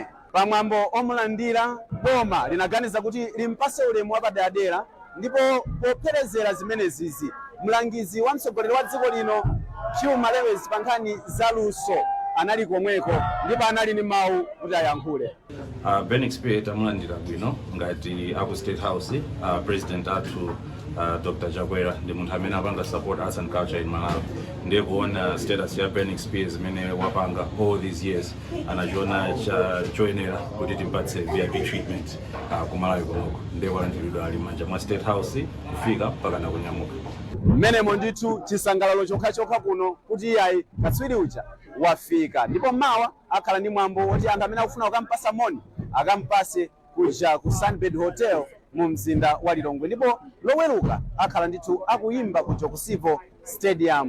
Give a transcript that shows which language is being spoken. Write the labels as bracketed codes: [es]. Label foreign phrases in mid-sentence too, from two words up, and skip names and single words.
[ny] Pamwambo omulandira boma linaganiza kuti limpase ulemu wapaderadera, ndipo popherezera zimenezizi mlangizi wa mtsogoleri wa dziko lino Chuma Lewis pa nkhani za luso anali komweko ndipo anali ni mawu kuti ayankhule. Ben experience amulandira bwino ngati aku State House, President athu Dr. Jaguera ndi munthu amene apanga [en] support arts and culture in Malawi. [ny] Ndiye kuona status ya Ben experience imene wapanga [en] all these years [ny] anachiona choyenera kuti timpatse [en] VIP treatment [ny] ku Malawi konoko. Ndiye kulandiridwa ali manja mwa State House kufika mpaka na kunyamuka. Mmenemo ndithu chisangalalo chokha kuno kuti iyayi katswiri uja wafika, ndipo Mmawa akhala ndi mwambo woti anthu amene akufuna kukampasa moni akampase kuja ku Sunbed Hotel mu mzinda wa Lilongwe, ndipo loweruka akhala ndithu akuyimba ku Jokosivo Stadium.